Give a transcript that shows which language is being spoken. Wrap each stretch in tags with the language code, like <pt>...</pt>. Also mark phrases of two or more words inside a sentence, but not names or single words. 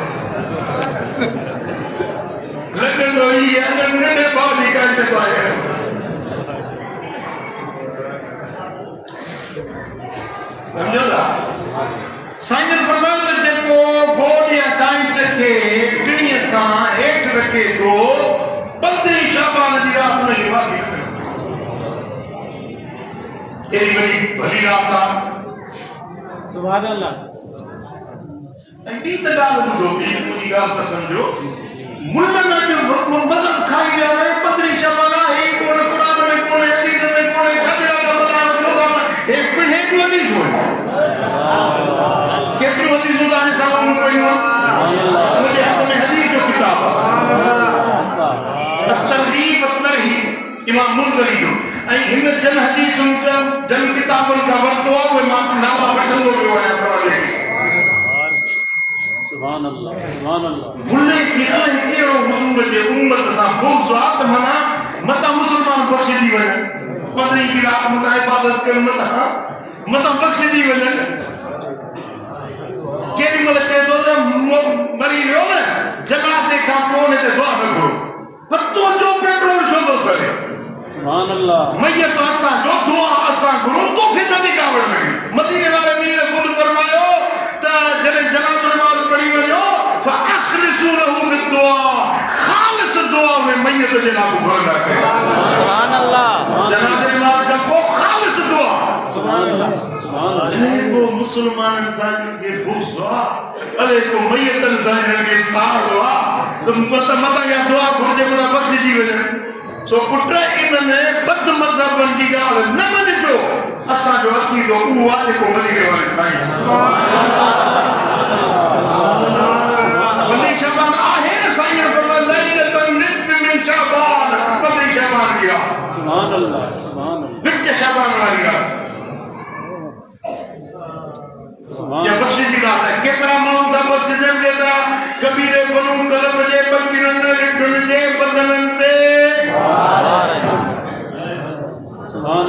<sd>लॻंदो ई आहे नंढे भाउ जी कांच पाए सम्झो था साईं फरमाइनि जेको गोॾ या कांच खे पिणीअ खां हेठि रखे थो 15 शअबान जी रात हुनखे माफ़ी</sd> <pa>ایڈی وڈی بھلی رات</pa> <sd>आहे</sd> <ar>سبحان اللہ</ar> <sd>ऐं ॿी त ॻाल्हि ॿुधो ॿी मुंहिंजी ॻाल्हि त सम्झो मुल्हनि जो मदद खाई विया आहिनि 15 शबान आहे कोन क़ुरान में कोन हदीस में कोन खजरा का मदार चोदा एक हदीस हो केतिरी हदीसूं तव्हांजे साम्हूं पयूं मुंहिंजे हथ में हदीस जो किताब आहे तरगीब तरहीब इमाम मुंज़री जो ऐं हिन जन हदीसुनि जन किताबुनि खां वरितो आहे उहे मां नाला वठंदो वियो आहियां तव्हांजे</sd> <ar>سبحان اللہ سبحان اللہ</ar> <sd>मुल्हे खे अलाए कहिड़ो हुज़ूर जे उम्मत सां बुग़्ज़ आहे त माना मतां मुस्लमान बख़्शिजी वञनि 15 की रात मतां इबादत कनि मतां बख़्शिजी वञनि केॾी महिल चए थो त मरी वियो न जनाज़े खां पोइ हुन ते दुआ न घुरो पर तुंहिंजो पेट्रोल छो थो सड़े</sd> <ar>سبحان اللہ</ar> <sd>मैयत असांजो दुआ असां घुरो तोखे न कावड़ लॻी मदीने वारे मीर ख़ुदि फरमायो त जॾहिं जनाज़ो नमाज़ पढ़ी वञो</sd> <ar>فأخلصوا له بالدعاء</ar> <sd>خالص دعا में मैयत जे लाइ घुरंदा कयो</sd> <ar>سبحان اللہ</ar> <sd>जनाज़े नमाज़ खां पोइ خالص दुआ</sd> <ar>سبحان اللہ سبحان اللہ</ar> <sd>अले को मुस्लमाननि सां के बुग़्ज़ आहे अले को मैयतनि सां के साड़ आहे त मतां या दुआ घुरिजे मतां बख़्शिजी वञे सो पुट इन्हनि बद मज़हबनि जी ॻाल्हि न मञिजो असांजो अक़ीदो उहो आहे जेको मदीने वारे साईं वली शबान आहे न साईं फरमायो</sd> <ar>ليلة النصف من شعبان</ar> <sd>वली शबान जी आहे</sd> <ar>سبحان اللہ سبحان اللہ</ar> <sd>विच शबान वारी आहे سبحان या बख़्शिश जी ॻाल्हि आहे केतिरा माण्हू था बख़्शिजनि केतिरा कबीरे बनू कलम जे बकिरनि रिढुनि जे बदननि ते</sd> <ar>سبحان اللہ</ar>